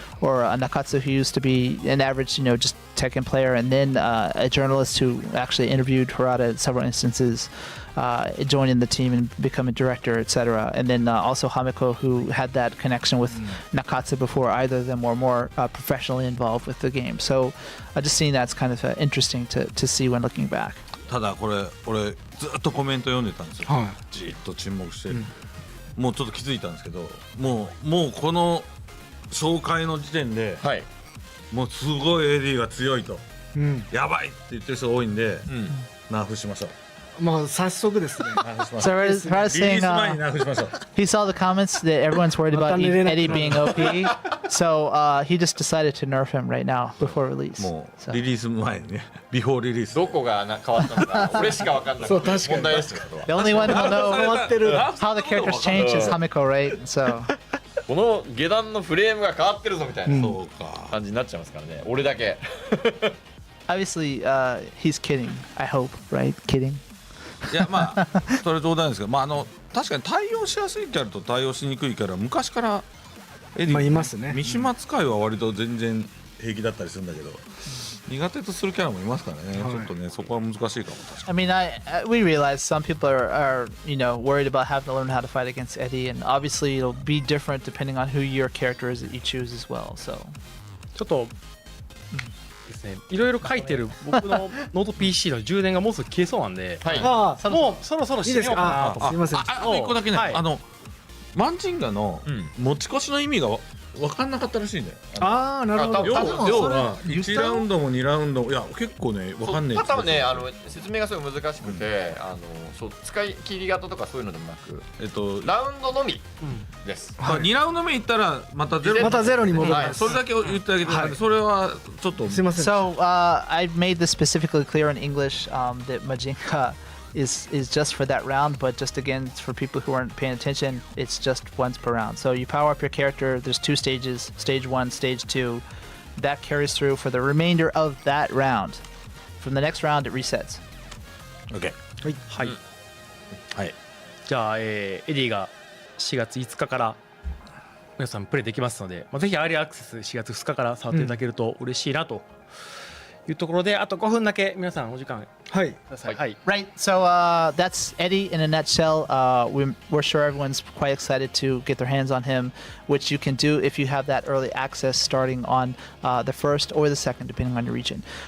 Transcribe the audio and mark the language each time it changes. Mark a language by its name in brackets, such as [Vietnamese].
[English] Or Nakatsu, who used to be an average, just Tekken player, and then a journalist who actually interviewed Harada at several instances, joining the team and becoming director, etc. And then also Hamiko, who had that connection with Nakatsu before either of them were more professionally involved with the game. So just seeing that's kind of interesting to see when looking back. [Japanese] ただこれ俺ずっとコメント読んでたんですよ。じっと沈黙してる。もうちょっと気づいたんですけど、もうこの紹介の時点で、もうすごいエディが強いと、やばいって言ってる人多いんで、ナーフしましょう。まあ早速ですね。 [English] So Harada's saying he saw the comments that everyone's worried about Eddy being OP, so he just decided to nerf him right now before release. [Japanese] もうリリース前にね、ビフォーリリース。どこが変わったのか、俺しか分かんない。そう確かに。問題ですよ。 [English] The only one who knows how the characters change is Hamiko, right? So. [Japanese] この下段のフレームが変わってるぞみたいなそうか。感じになっちゃいますからね、俺だけ。 [English] Obviously, he's kidding. I hope, right? Kidding. [Japanese] いやまあそれ冗談ですけど、まあ確かに対応しやすいキャラと対応しにくいキャラ昔からエディ、まあいますね。三島使いは割と全然平気だったりするんだけど、苦手とするキャラもいますからね。ちょっとねそこは難しいかも確かに。 [English] I mean, we realize some people are worried about having to learn how to fight against Eddy, and obviously it'll be different depending on who your character is that you choose as well. So, [Japanese] ちょっとですね、いろいろ書いてる僕のノート PC の充電がもうすぐ消えそうなんで、はい。ああ、もうそろそろいいです締めようかなか。とあ、すいません。あと一個だけね、はいマンジンガの持ち越しの意味が分かんなかったらしいんだよ。ああ、なるほど。あ多分要はそれ 1ラウンドも2ラウンドもいや結構ね分かんない多分ね説明がすごい難しくて、そう使い切り型とかそういうのでもなく、ラウンドのみです。 2ラウンド目いったらまたゼロ、またゼロに戻りはいます。それだけ言ってあげて、それはちょっとすいません。 [English] so I made this specifically clear in English that Majinka is just for that round, but just again for people who aren't paying attention, it's just once per round. So you power up your character. There's 2 stages: stage 1, stage 2. That carries through for the remainder of that round. From the next round, it resets. OK。 [Japanese] はい、はい。じゃあ、エディが4月5日から皆さんプレイできますので、ぜひアーリーアクセス4月2日から触っていただけると嬉しいなというところで、あと5分だけ皆さんお時間はい。ください。はい、 [English] Right. So that's Eddy in a nutshell. We're sure everyone's quite excited to get their hands on him, which you can do if you have that early access starting on the 1st or the 2nd, depending on your region.